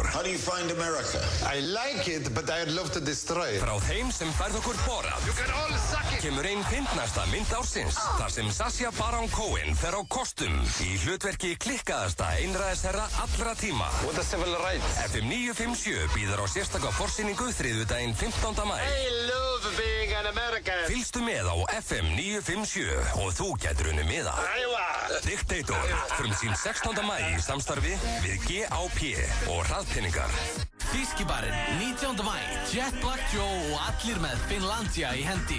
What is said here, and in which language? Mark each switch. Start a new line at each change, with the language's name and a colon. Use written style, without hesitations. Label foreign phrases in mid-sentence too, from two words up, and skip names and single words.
English: How do you find America? I like it, but I'd love to destroy it.
Icelandic: Frá þeim sem færð okkur borað.
English: You can all suck it.
Icelandic: Kemur einn fyndnasta mynd ársins. Þar sem Sacha Baron Cohen fer á kostum. Í hlutverki klikkaðasta einræðisherra allra tíma.
English: What a civil rights.
Icelandic: FM 957 býður á sérstaka forsýningu þriðjudaginn 15. maí.
English: I love being an
Icelandic: Fylgstu með á FM 957 og þú gætir unnið miða. Dictator frumsýnd 16. maí í samstarfi við GAP og hraðpenningar. Fiskibarinn 19. maí, Jet Black Joe og allir með Finlandia í hendi.